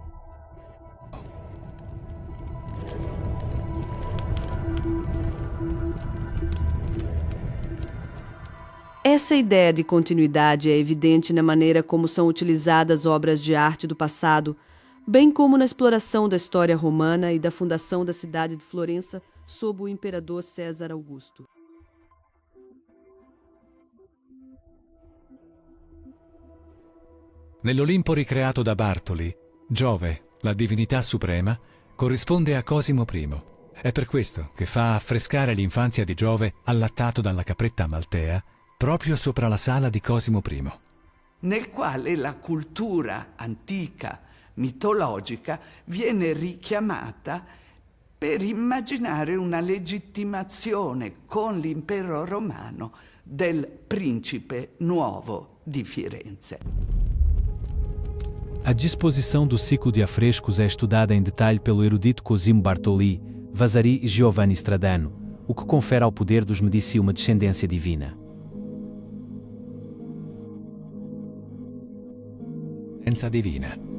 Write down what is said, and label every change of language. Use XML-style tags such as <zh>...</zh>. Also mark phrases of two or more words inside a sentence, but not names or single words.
<pt>Essa ideia de continuidade é evidente na maneira como são utilizadas obras de arte do passado, bem como na exploração da história romana e da fundação da cidade de Florença sob o imperador César Augusto.</pt> <it>Nell'Olimpo ricreato da Bartoli, Giove, la divinità suprema, corrisponde a Cosimo I. È per questo che fa affrescare l'infanzia di Giove allattato dalla capretta Maltea proprio sopra la sala di Cosimo I. Nel quale la cultura antica, mitologica, viene richiamata per immaginare una legittimazione con l'impero romano del principe nuovo di Firenze.</it> <pt>A disposição do ciclo de afrescos é estudada em detalhe pelo erudito Cosimo Bartoli, Vasari e Giovanni Stradano, o que confere ao poder dos Medici uma descendência divina. Divina.</pt>